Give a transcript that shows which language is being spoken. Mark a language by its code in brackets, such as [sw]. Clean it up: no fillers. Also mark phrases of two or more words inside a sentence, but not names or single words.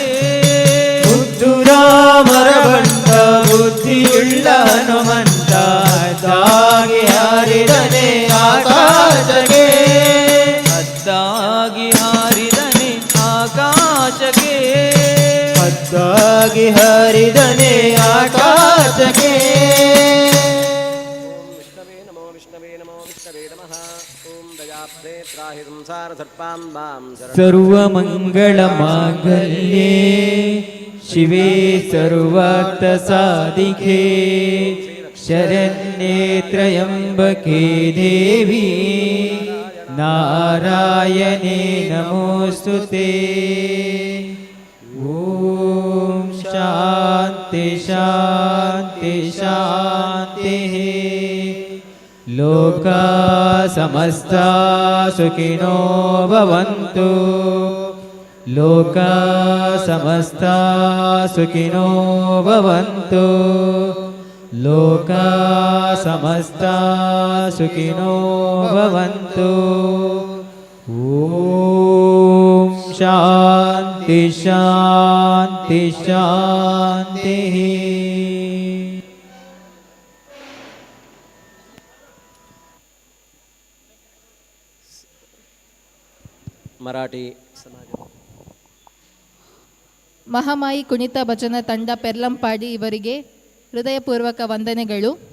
[kn] ಮುದ್ದು ರಾಮರ ಬಂಟ ಬುದ್ಧಿಯುಳ್ಳ ಹನುಮಂತ ಹದ್ದಾಗಿ ಹಾರಿದನೆ ಆಕಾಶಕ್ಕೆ. ಹದ್ದಾಗಿ ಹಾರಿದನೆ ಆಕಾಶಕ್ಕೆ. ಹದ್ದಾಗಿ ಹಾರಿದನೆ ಆಕಾಶಕ್ಕೆ. [sa] ವಿಷ್ಣವೇ ನಮೋ ವಿಷ್ಣವೇ ನಮೋ ವಿಷ್ಣವೇ ನಮಃ. ಓಂ ದಯಾಬ್ಧೇ ತ್ರಾಹಿ ಸಂಸಾರ ಸರ್ಪಾಂ ಮಾಂ ಸರ್ವಮಂಗಳ ಮಾಂಗಲ್ಯೇ ಶಿವೇ ಸರ್ವಾರ್ಥ ಸಾಧಿಕೆ ಶರಣ್ಯೇ ತ್ರ್ಯಂಬಕೆ ದೇವಿ ನಾರಾಯಣೇ ನಮೋಸ್ತುತೇ. ಓಂ ಶಾಂತಿ ಶಾಂತಿ ಶಾಂತಿ. ಲೋಕಾ ಸಮಸ್ತಾ ಸುಖಿನೋ ಭವಂತು. ಲೋಕಾ ಸಮಸ್ತಾ ಸುಖಿನೋ ಭವಂತು. ಲೋಕಾ ಸಮಸ್ತಾ ಸುಖಿನೋ ಭವಂತು. ಓಂ ಶಾಂತಿ ಶಾಂತಿ ಶಾಂತಿ. [kn] ಮರಾಠಿ ಸಮಾಜ ಮಹಾಮಾಯಿ ಕುಣಿತ ಭಜನ ತಂಡ ಪೆರ್ಲಂಪಾಡಿ ಇವರಿಗೆ ಹೃದಯಪೂರ್ವಕ ವಂದನೆಗಳು.